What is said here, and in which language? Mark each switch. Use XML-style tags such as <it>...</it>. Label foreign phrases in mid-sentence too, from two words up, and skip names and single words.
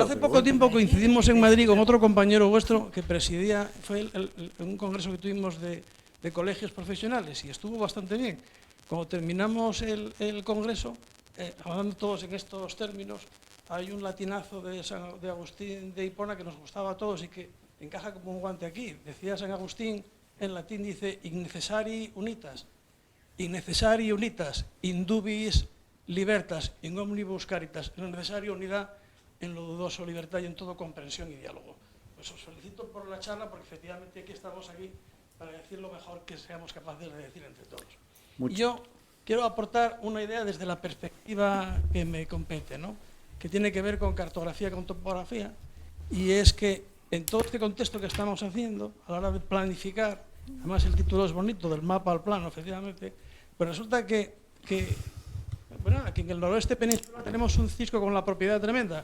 <es>Hace poco tiempo coincidimos en Madrid con otro compañero vuestro que presidía, fue un congreso que tuvimos de colegios profesionales y estuvo bastante bien. Cuando terminamos el congreso, hablando todos en estos términos, hay un latinazo de Agustín de Hipona que nos gustaba a todos y que encaja como un guante aquí. Decía San Agustín, en latín dice,</es> <la>innecessari unitas, indubis libertas, in omnibus caritas,</la> <es>en lo necesario unidad, en lo dudoso libertad y en todo comprensión y diálogo. Pues os felicito por la charla porque efectivamente estamos aquí para decir lo mejor que seamos capaces de decir entre todos. Y yo quiero aportar una idea desde la perspectiva que me compete, que tiene que ver con cartografía, con topografía, y es que en todo este contexto que estamos haciendo, a la hora de planificar, además el título es bonito, del mapa al plano, efectivamente, pues resulta que aquí en el noroeste peninsular tenemos un cisco con la propiedad tremenda.</es>